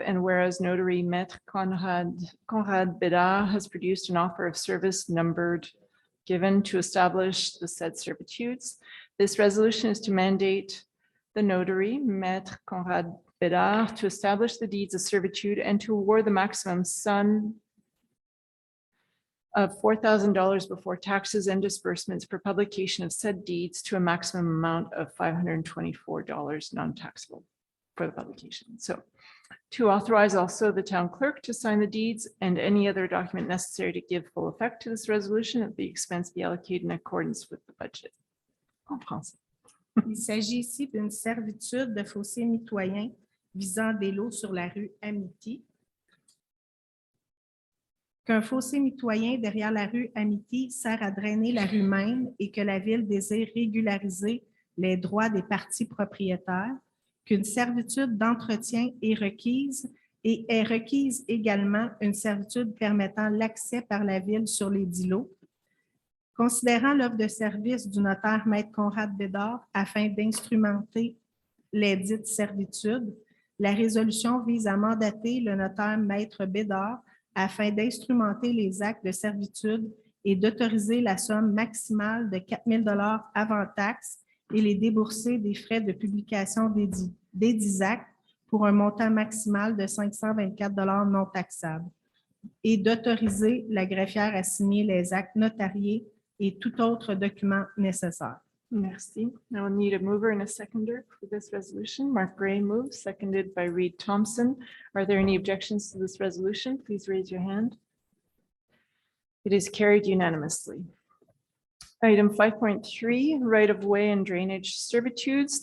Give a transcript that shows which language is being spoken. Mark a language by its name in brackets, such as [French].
[English] And whereas notary Maître Conrad Bedard has produced an offer of service numbered given to establish the said servitudes, this resolution is to mandate the notary Maître Conrad Bedard to establish the deeds of servitude and to award the maximum sum of $4,000 before taxes and disbursements for publication of said deeds to a maximum amount of $524 non-taxable for the publication. So to authorize also the town clerk to sign the deeds and any other document necessary to give full effect to this resolution at the expense be allocated in accordance with the budget. [French] En français. Il s'agit ici d'une servitude de fossé mitoyen visant des lots sur la rue Amity. Qu'un fossé mitoyen derrière la rue Amity sert à drainer la rue même et que la Ville désire régulariser les droits des parties propriétaires, qu'une servitude d'entretien est requise et est requise également une servitude permettant l'accès par la Ville sur les 10 lots. Considérant l'offre de service du notaire Maître Conrad Bédard afin d'instrumenter les dites servitudes, la résolution vise à mandater le notaire Maître Bédard afin d'instrumenter les actes de servitude et d'autoriser la somme maximale de 4 000 $ avant taxe et les déboursés des frais de publication des 10 actes pour un montant maximal de 524 $ non taxables et d'autoriser la greffière à signer les actes notariés et tout autre document nécessaire. Merci. [English] I will need a mover and a seconder for this resolution. Mark Gray moves, seconded by Reed Thompson. Are there any objections to this resolution? Please raise your hand. It is carried unanimously. Item 5.3, right-of-way and drainage servitudes.